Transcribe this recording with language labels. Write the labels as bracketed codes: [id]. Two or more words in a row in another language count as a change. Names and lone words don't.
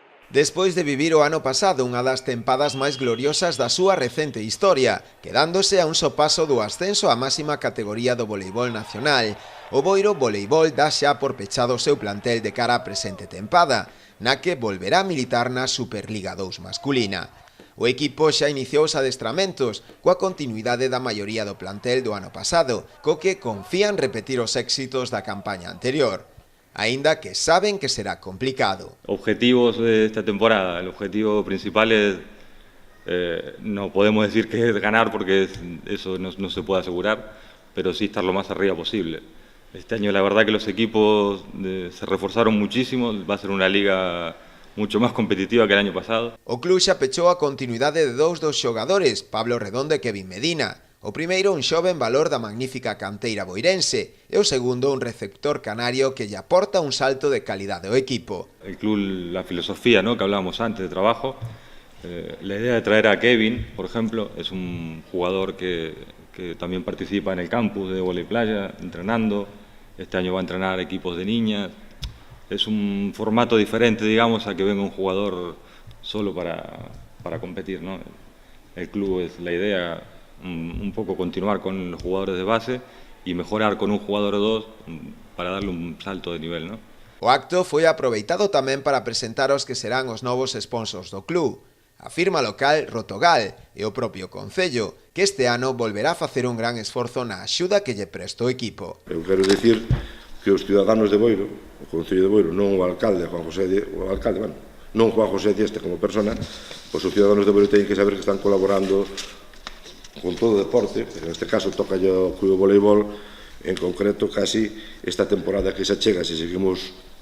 [gl] Despois de vivir o ano pasado unha das tempadas máis gloriosas da súa recente historia, quedándose a un só paso do ascenso á máxima categoría do voleibol nacional, o Boiro Voleibol dá xa por pechado o seu plantel de cara á presente tempada, na que volverá a militar na Superliga 2 masculina. O equipo xa iniciou os adestramentos, coa continuidade da maioría do plantel do ano pasado, co que confían repetir os éxitos da campaña anterior. Aínda que saben que será complicado. [es] Objetivos de esta temporada. El objetivo principal es, no podemos decir que es ganar porque eso no se puede asegurar, pero sí estar lo más arriba posible. Este año la verdad que los equipos se reforzaron muchísimo, va a ser una liga mucho más competitiva que el año pasado. O club xa pechou a continuidade de dous dos xogadores, Pablo Redondo e Kevin Medina. O primeiro un xoven valor da magnífica canteira boirense e o segundo un receptor canario que lle aporta un salto de calidade ao equipo. El club, la filosofía, ¿no?, que hablábamos antes de trabajo, la idea de traer a Kevin, por ejemplo, es un jugador que también participa en el campus de vóley playa, entrenando. Este año va a entrenar equipos de niñas. Es un formato diferente, digamos, a que venga un jugador solo para competir, ¿no? El club es la idea, un poco continuar con los jugadores de base y mejorar con un jugador o dos para darle un salto de nivel, ¿no? [gl] O acto foi aproveitado tamén para presentar os que serán os novos sponsors do club. A firma local Rotogal e o propio Concello, que este ano volverá a facer un gran esforzo na axuda que lle presta o equipo. Eu quero dicir que os ciudadanos de Boiro, o Concello de Boiro, non o alcalde, Juan José non Juan José Dieste como persona, os ciudadanos de Boiro teñen que saber que están colaborando con todo o deporte, en este caso toca o Club de Voleibol, en concreto casi esta temporada que se chega, se seguimos